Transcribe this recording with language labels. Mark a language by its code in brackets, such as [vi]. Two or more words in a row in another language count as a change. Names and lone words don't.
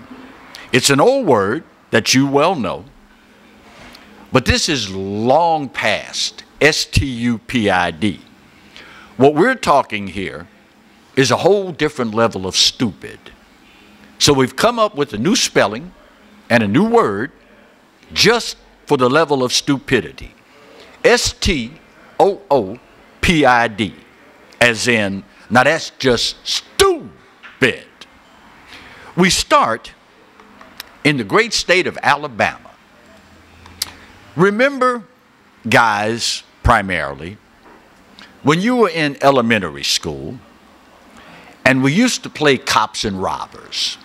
[en] It's an old word that you well know, but this is long past, S-T-U-P-I-D. What we're talking here is a whole different level of stupid. So we've come up with a new spelling and a new word just for the level of stupidity. S-T-O-O-P-I-D. As in, now that's just stupid. We start in the great state of Alabama. Remember, guys, primarily, when you were in elementary school, and we used to play cops and robbers.